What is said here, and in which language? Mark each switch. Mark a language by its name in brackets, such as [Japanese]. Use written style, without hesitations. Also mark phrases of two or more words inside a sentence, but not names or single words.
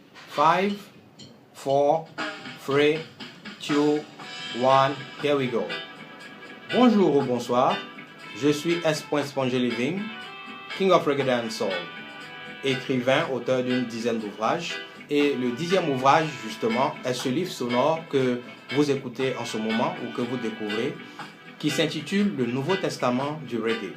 [English] 5, 4, 3, 2, 1, here we go. [French] Bonjour ou bonsoir, je suis S. [English] Sponge Living, King of Reggae and Soul, [French] écrivain, auteur d'une dizaine d'ouvrages. Et le 10e ouvrage, justement, est ce livre sonore que vous écoutez en ce moment ou que vous découvrez, qui s'intitule Le Nouveau Testament du Reggae.